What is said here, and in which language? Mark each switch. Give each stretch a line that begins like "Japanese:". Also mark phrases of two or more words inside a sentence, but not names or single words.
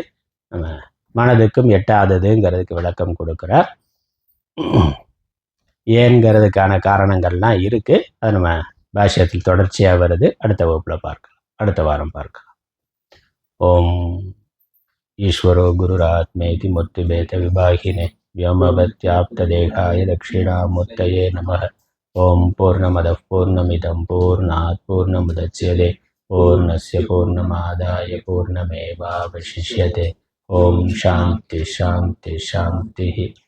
Tamil: நம்ம மனதுக்கும் எட்டாததுங்கிறதுக்கு விளக்கம் கொடுக்குறார். ஏன்கிறதுக்கான காரணங்கள்லாம் இருக்கு. அது நம்ம பாஷ்யத்தில் தொடர்ச்சியாக வருது. அடுத்த வகுப்பில் பார்க்கலாம், அடுத்த வாரம் பார்க்கலாம்.
Sanskrit: ओं ईश्वरो गुरुरात्मेति मूर्तिभेद विभागिने व्योमवत्याप्तदेहाय दक्षिणामूर्तये नमः। ओम पूर्णमदः पूर्णमिदं पूर्णात् पूर्णमुदच्यते पूर्णस्य पूर्णमादाय पूर्णमेवावशिष्यते। ओम शांति शांति शांति।